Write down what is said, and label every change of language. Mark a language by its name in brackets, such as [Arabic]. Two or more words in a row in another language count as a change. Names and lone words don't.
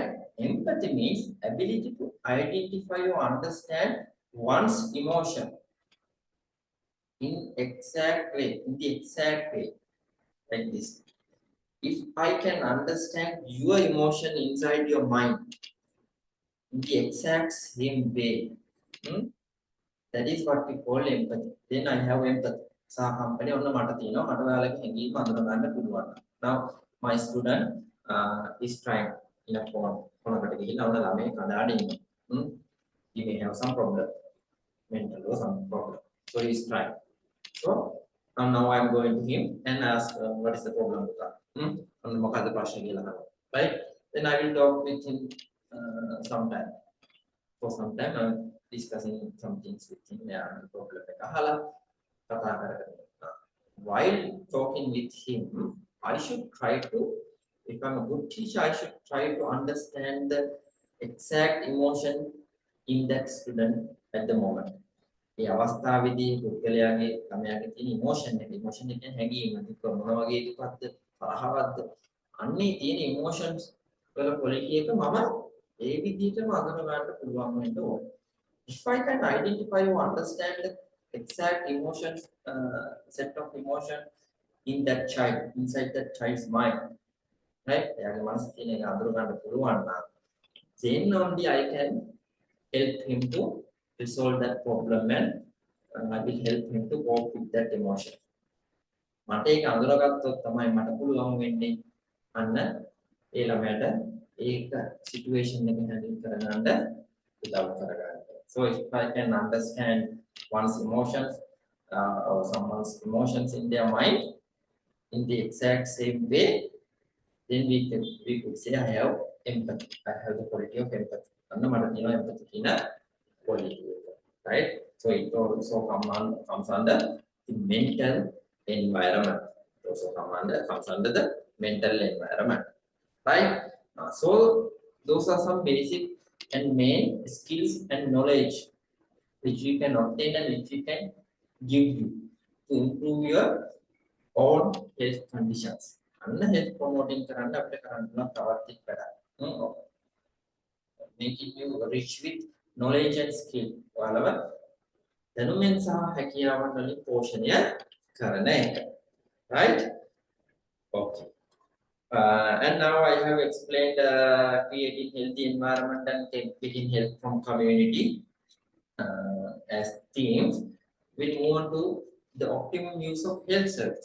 [English] Empathy means ability to identify or understand one's emotion in the exact way. Like this. If I can understand your emotion inside your mind in the exact same way, that is what we call empathy. Then I have empathy. [Sinhala] සහකම්පණය ඔන්න මට තියෙනවා මට ඔයාලගේ හැඟීම් අඳුර ගන්න පුළුවන්. [English] Now my student is trying in a phone [Sinhala] කොනකට ගිහිල්ලා ඔන්න ළමයි කඩාඩ ඉන්නවා. [English] He may have some problem, mental or some problem. So he is trying. So now I am going to him and ask what is the problem with that. [Sinhala] මොකද්ද ප්‍රශ්නේ කියලා අහනවා. [English] Right? Then I will talk with him sometime. For some time I'm discussing some things with him. [Sinhala] Yeah, problem එක අහලා කතා කරගෙන. [English] While talking with him, I should try to, if I'm a good teacher, I should try to understand the exact emotion in that student at the moment. [Sinhala] ඒ අවස්ථාවේදී පුද්ගලයාගේ ළමයාගේ තියෙන emotion එකෙන් හැඟීම දුක මොන වගේ දුකක්ද තරහවක්ද අන්නේ තියෙන emotions වල quality එක මම ඒ විදිහටම අඳුන ගන්න පුළුවන් වෙන්න ඕනේ. [English] If I can identify or understand the exact emotions, set of emotion in that child, inside that child's mind, right? [Sinhala] එයාගේ මනසේ තියෙන එක අඳුර ගන්න පුළුවන් නම් [English] then only I can help him to resolve that problem and I will help him to cope with that emotion. [Sinhala] මට ඒක අඳුරගත්තොත් තමයි මට පුළුවන් වෙන්නේ අන්න ඒ ළමයාට ඒක සිටුේෂන් එක හැන්ඩල් කරගන්න උදව් කරගන්න. [English] So if I can understand one's emotions or someone's emotions in their mind in the exact same way, then we could say I have empathy. I have the quality of empathy. [Sinhala] අන්න මට තියෙනවා empathy කියන [English] quality. Right? So it also comes under the mental environment. It also comes under the mental environment, right? So those are some basic and main skills and knowledge which you can obtain and which you can give you to improve your own health conditions. And health promoting [Sinhala] කරන්න අපිට කරන්න පුළුවන් තවත් එක් වැඩක්. [English] Making you rich with knowledge and skill. [Sinhala] ඔයාලව දැනුමෙන් සහ හැකියාවන් වලින් පෝෂණය කරන එක. [English] Right? Okay. And now I have explained creating healthy environment and taking help from community as themes. We move on to the optimum use of health services.